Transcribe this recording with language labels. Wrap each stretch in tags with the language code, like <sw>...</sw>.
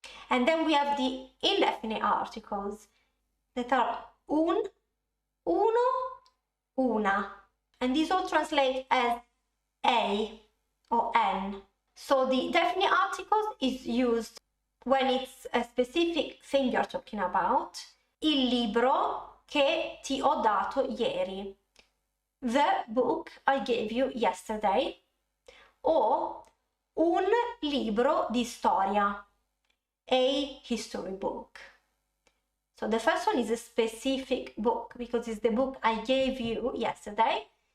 <en>And then we have the indefinite articles that are un, uno, una. And these all translate as a or n. So the definite articles is used when it's a specific thing you're talking about.</en> <it>Il libro che ti ho dato ieri.</it> <en>The book I gave you yesterday. Or</en> <it>un libro di storia.</it> <en>A history book. So the first one is a specific book because it's the book I gave you yesterday.</en>